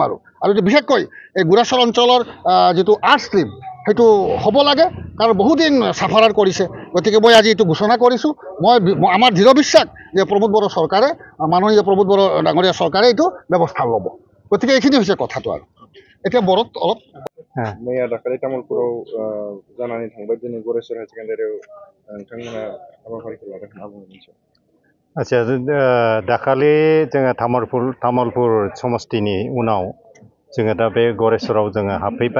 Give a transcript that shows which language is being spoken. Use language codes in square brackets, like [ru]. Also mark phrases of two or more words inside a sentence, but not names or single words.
[as] আৰু এইটো বিশেষকৈ এই গুৰেশ্বৰ অঞ্চলৰ যিটো [en] arts stream, [as] সেইটো হ'ব লাগে, কাৰণ বহুদিন চাফাৰাৰ কৰিছে। গতিকে মই আজি এইটো ঘোষণা কৰিছোঁ। আমাৰ দৃঢ় বিশ্বাস যে প্ৰমোদ বড়ো চৰকাৰে, মাননীয় প্ৰমোদ বড়ো ডাঙৰীয়া চৰকাৰে এইটো ব্যৱস্থা ল'ব। গতিকে এইখিনি হৈছে কথাটো। আৰু এতিয়া বড়োত অলপ [brx] मैया दाखालि तामुलपुराव जानानै थांबाय, दिनै गरेश्वर हायार सेकेन्डारियाव नोंथांमोना हाबाफारिखौ लादों होनना बुंनो मोनसे। आच्छा, दाखालि जोङो तामुलपुर समष्टिनि उनाव जोङो दा बे गरेश्वराव जोङो हाबफैबाय।